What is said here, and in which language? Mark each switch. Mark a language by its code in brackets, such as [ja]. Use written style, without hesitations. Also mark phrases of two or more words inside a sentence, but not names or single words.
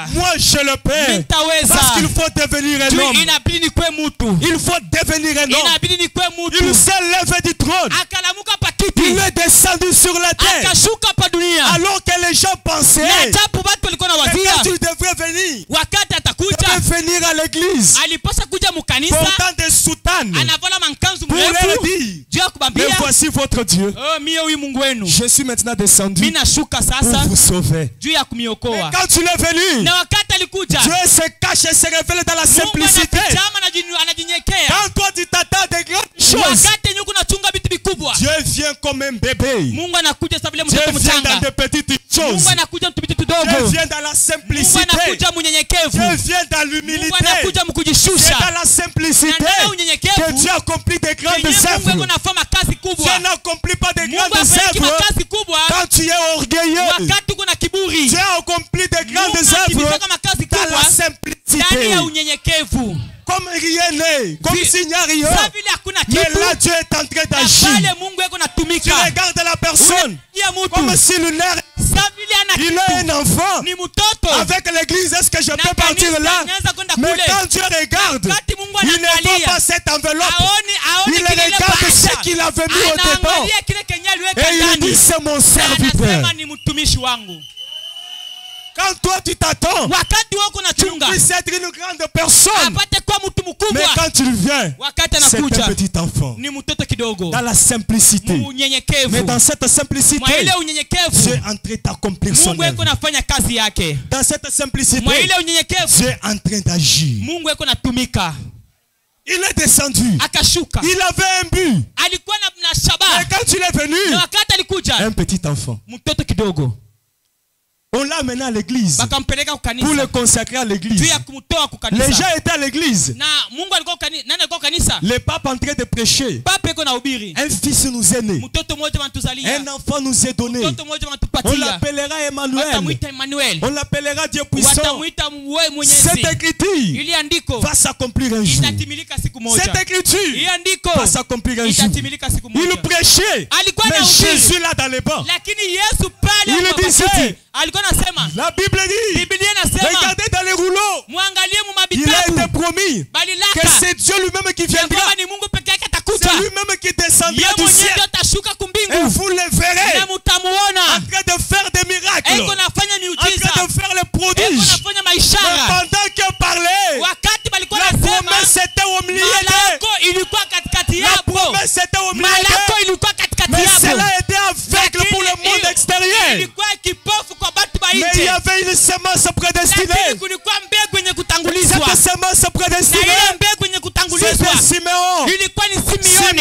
[fr] Moi, je le paie. [sw] Nitaweza. [fr] Parce qu'il faut devenir un [sw] Juu [fr] homme. [sw] inabidi nikuwe mtu. [fr] Il faut devenir un homme. [sw] Inabidi nikuwe [fr] Il [sw] mtu. [fr] s'est levé du trône. [sw] Akalamuka pa [fr] Il [sw] kiti. [fr] est descendu sur la terre. [sw] Akashuka pa dunia. [fr] Alors que les gens pensaient [sw] Na japo watu walikuwa na [fr] que [sw] wazia, [fr] quand il devrait venir, [sw] wakati [fr] il [sw] atakuja, [fr] devait venir à l'église [sw] alipaswa kuja mukanisa, [fr] portant des soutanes [sw] anavala mankanzu [fr] pour leur [sw] mrefu, [fr] dire, [sw] juu ya [fr] mais [sw] kubambia, [fr] voici votre Dieu. [sw] oh, mie huyu Mungu wenu. [fr] Je suis maintenant descendu [sw] Mimi nashuka [fr] pour [sw] sasa [fr] vous sauver. [sw] juu ya [fr] Et [sw] kumiokoa. [fr] quand tu es venu, [sw] Na wakati alikuja, [fr] Dieu se cache et se révèle dans la [sw] Mungu [fr] simplicité. [sw] anafichama anajinyekea. [fr] Quand toi tu t'attends à des grandes choses, [sw] Wakati yenye kunachunga vitu vikubwa, [fr] Dieu vient comme un bébé. [sw] Mungu anakuja sasa vile [fr] Dieu [sw] mtoto [fr] vient dans [sw] mchanga. [fr] de petites choses. [sw] Mungu anakuja mtu vitu [fr] Dieu [sw] tudogo. [fr] vient dans la [sw] Mungu [fr] simplicité. [sw] anakuja mnyenyekevu. [fr] Dieu vient dans [sw] Mungu [fr] l'humilité. [sw] anakuja [fr] C'est dans [sw] mkujishusha. [fr] la simplicité [sw] Na ndani ya [fr] que [sw] unyenyekevu, [fr] Dieu accomplit des grandes [sw] yenye Mungu [fr] œuvres. [sw] yuko nafanya kazi [fr] Dieu [sw] kubwa. [fr] n'accomplit pas des [sw] Mungu [fr] grandes [sw] afanya [fr] œuvres [sw] kazi kubwa [fr] quand tu es orgueilleux. [sw] wakati uko na kiburi. [fr] Dieu accomplit des grandes [sw] Mungu [fr] œuvres [sw] akifanya makazi [fr] dans la [sw] kubwa ndani [fr] simplicité. [sw] ya unyenyekevu. [fr] Comme rien n'est, comme s'il n'y a rien. [sw] Sasa vile hakuna [fr] Mais [sw] kitu, [fr] là, Dieu est en train [sw] na [fr] d'agir. [sw] pale Mungu yuko [fr] Tu [sw] natumika. [fr] regardes la personne [sw] Unafikia mtu. [fr] comme si lunaire, [sw] Sasa vile ana [fr] il [sw] kitu. [fr] est un enfant. [sw] Ni mtoto. [fr] Avec l'église, est-ce que je [sw] Na [fr] peux partir [sw] kanisa [fr] là? [sw] inaanza kwenda [fr] Mais [sw] kule. [fr] quand Dieu regarde, [sw] Wakati Mungu [fr] il ne voit [sw] anaangalia, [fr] pas cette enveloppe. [sw] aone [fr] Il [sw] kile [fr] regarde [sw] bahasha. [fr] ce qu'il avait mis au dedans. [sw] Anaangalia kile kenye aliweka [fr] Et il [sw] ndani. [fr] dit, c'est mon [sw] Na [fr] serviteur. [sw] anasema ni mtumishi wangu. [fr] Quand toi tu t'attends, [sw] Wakati wako [fr] tu [sw] unachunga, [fr] puisses être une grande personne. [sw] apate kuwa mtu [fr] Mais [sw] mkubwa. [fr] quand tu viens, [sw] Wakati [fr] c'est un [sw] anakuja, [fr] petit enfant. [sw] ni mtoto kidogo. [fr] Dans la simplicité. Mais [sw] Unyenyekevu. [fr] dans cette simplicité, [sw] Mwa ile [fr] Dieu [sw] unyenyekevu, [fr] est en train d'accomplir son [sw] Mungu yuko [fr] œuvre. [sw] nafanya kazi yake. [fr] Dans cette simplicité, [sw] Mwa ile unyenyekevu, [fr] Dieu est en train d'agir. [sw] Mungu yuko natumika. [fr] Il est descendu. [sw] Akashuka. [fr] Il avait un but. [sw] Alikuwa na [fr] Mais [sw] shabaha. [fr] quand il est venu, [sw] Na wakati alikuja, [fr] un petit enfant. [sw] mtoto kidogo. [fr] On l'a amené à l'église [sw] Bakampeleka [fr] pour [sw] kukanisa. [fr] le consacrer à [sw] Juu [fr] l'église. [sw] ya kumtoa [fr] Les [sw] kukanisa. [fr] gens étaient à l'église. [sw] Na Mungu alikuwa kanisa. Nani alikuwa kanisa? [fr] Le pape en train de prêcher. [sw] Papa yuko na ubiri. [fr] Un fils nous est né. [sw] Mtoto mmoja wanatuzalia. [fr] Un enfant nous est donné. [sw] Mtoto mmoja [fr] On [sw] wanatupatia. [fr] l'appellera Emmanuel. [sw] Watamuita Emmanuel. [fr] On l'appellera Dieu puissant. [sw] Watamuita wewe mwenyezi. [fr] Cette écriture [sw] Ili andiko [fr] va s'accomplir un jour. [sw] itatimilika siku moja. [fr] Cette écriture [sw] Ili andiko [fr] va s'accomplir un jour. [sw] itatimilika siku moja. [fr] Il prêchait. [sw] Alikuwa [fr] Mais [sw] na ubiri. [fr] Jésus là dans les bancs. [sw] Lakini Yesu pale [fr] Il [sw] kwa [fr] disait, [sw] makiti, alikuwa anasema, [fr] La Bible dit, [sw] Biblia inasema, [fr] regardez dans les rouleaux. [sw] muangalie mu [fr] Il a été [sw] mabitabu [fr] promis [sw] balilaka [fr] que c'est Dieu lui-même qui [sw] ya [fr] viendra. [sw] kwamba ni Mungu peke yake atakuja. [fr] C'est lui-même qui descendra [sw] Yeye [fr] du [sw] mwenyewe [fr] ciel. [sw] ndio atashuka [fr] Et [sw] kumbingu [fr] vous le verrez [sw] na mutamuona. [fr] en train de faire des miracles. [sw] Eko nafanya [fr] En [sw] miujiza. [fr] train de faire les [sw] Eko [fr] prodiges. [sw] nafanya [fr] Mais [sw] maishara. [fr] pendant qu'il parlait, [sw] Wakati balikuwa [fr] la [sw] nasema, [fr] promesse était au milieu [sw] malako ilikuwa katikati [fr] La [sw] yapo. [fr] promesse était au milieu [sw] Malako ilikuwa katikati [fr] Mais [sw] yapo. [fr] cela était aveugle pour le monde extérieur. [sw] Ilikuwa kipofu kwa batu ba [fr] Mais il y [sw] nje. [fr] avait une semence prédestinée. [sw] Lakini kulikuwa mbegu yenye kutangulizwa. [fr] Cette semence [sw] Na [fr] prédestinée, [sw] ile mbegu yenye kutangulizwa [fr] c'était Siméon. [sw] ilikuwa ni Simeoni.